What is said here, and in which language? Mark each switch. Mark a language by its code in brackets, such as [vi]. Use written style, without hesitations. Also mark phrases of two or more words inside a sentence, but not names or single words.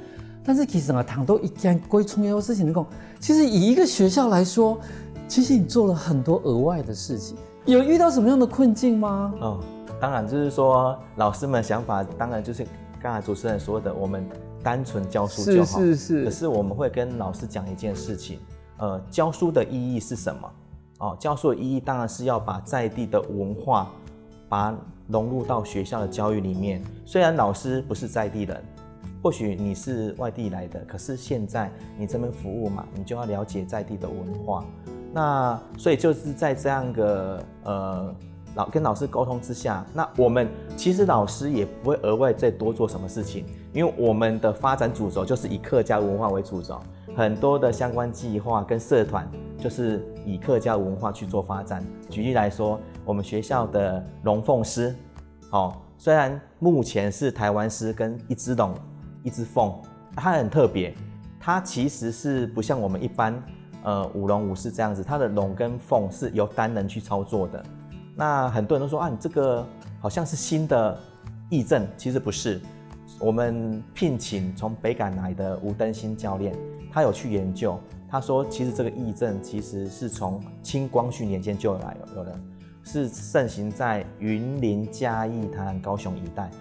[zh] 但是其實我談到一件最重要的事情，你講，其實以一個學校來說，其實你做了很多額外的事情，有遇到什麼樣的困境嗎？當然就是說老師們想法，當然就是剛才主持人說的，我們單純教書就好。是。可是我們會跟老師講一件事情。教書的意義是什麼？教書的意義當然是要把在地的文化，把它融入到學校的教育裡面。雖然老師不是在地人，或許你是外地來的，可是現在你這邊服務嘛，你就要了解在地的文化。那所以就是在這樣個跟老師溝通之下，那我們其實老師也不會額外再多做什麼事情，因為我們的發展主軸就是以客家文化為主軸。很多的相關計劃跟社團就是以客家文化去做發展。舉例來說，我們學校的龍鳳獅，雖然目前是台灣獅跟一隻龍、一隻鳳，它很特別，它其實是不像我們一般舞龍舞獅這樣子，它的龍跟鳳是由單人去操作的。那很多人都說你這個好像是新的義政，其實不是。我们聘请从北港来的吴登新教练，他有去研究，他说其实这个癔症其实是从清光绪年间就有了，是盛行在云林、嘉义、台南、高雄一带。